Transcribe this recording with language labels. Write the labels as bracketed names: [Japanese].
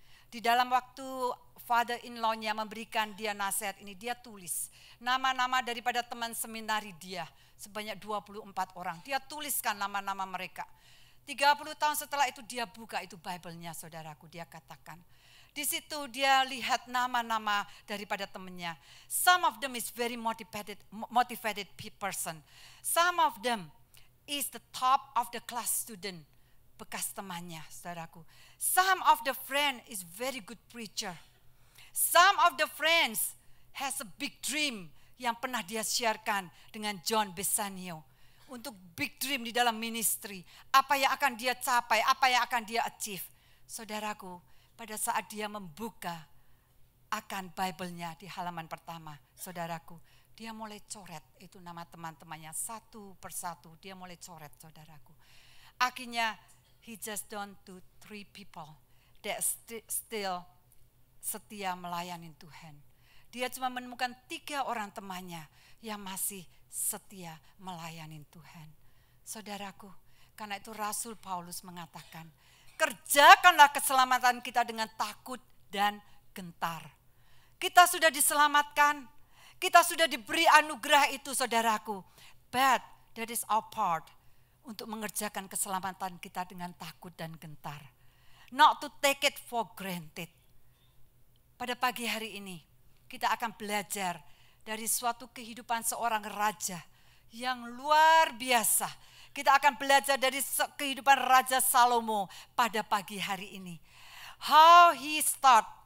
[Indonesian] Di dalam waktu father-in-law-nya memberikan dia nasihat ini, dia tulis nama-nama daripada teman seminari dia, sebanyak 24 orang. Dia tuliskan nama-nama mereka. 30 tahun setelah itu dia buka itu Bible-nya saudaraku, dia katakan. Di situ dia lihat nama-nama daripada temannya. [English] Some of them is very motivated person. Some of them is the top of the class student, [Indonesian] bekas temannya, saudaraku. [English] Some of the friend is very good preacher. Some of the friends has a big dream [Indonesian] yang pernah dia sharekan dengan [English] John Bissanio. [Indonesian] Untuk [English] big dream [Indonesian] di dalam ministry. Apa yang akan dia capai, apa yang akan dia achieve. Saudaraku, pada saat dia membuka akan Bible-nya di halaman pertama, saudaraku, dia mulai coret itu nama teman-temannya satu persatu, dia mulai coret saudaraku. Akhirnya [English] he just down to 3 people that still [Indonesian] setia melayani Tuhan. Dia cuma menemukan 3 orang temannya yang masih setia melayani Tuhan. Saudaraku, karena itu Rasul Paulus mengatakan, kerjakanlah keselamatan kita dengan takut dan gentar. Kita sudah diselamatkan, kita sudah diberi anugerah itu saudaraku. [English] But that is our part [Indonesian] untuk mengerjakan keselamatan kita dengan takut dan gentar. [English] Not to take it for granted. [Indonesian] Pada pagi hari ini kita akan belajar dari suatu kehidupan seorang raja yang luar biasa. Kita akan belajar dari kehidupan Raja Salomo pada pagi hari ini. [English] How he start,